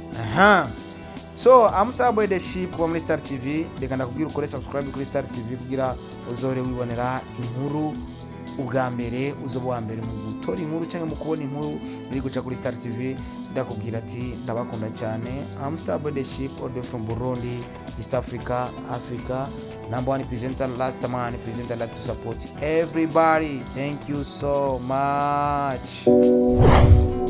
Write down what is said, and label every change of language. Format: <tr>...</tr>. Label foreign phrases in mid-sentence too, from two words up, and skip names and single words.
<rn>So Interstar Boy The Ship wa muri Star TV, reka ndakubwira ukore subscribe kuri Star TV kugira uzore wibonera inkuru ubwa mbere uzoba wa mbere mu gutora inkuru cyangwa mu kubona inkuru iri guca kuri Star TV. Ndakubwira ati ndabakunda cyane.</rn> <en>I'm Star Leadership all the way from Burundi, East Africa, Africa. Number one presenter, last man presenter, like to support everybody. Thank you so much.</en>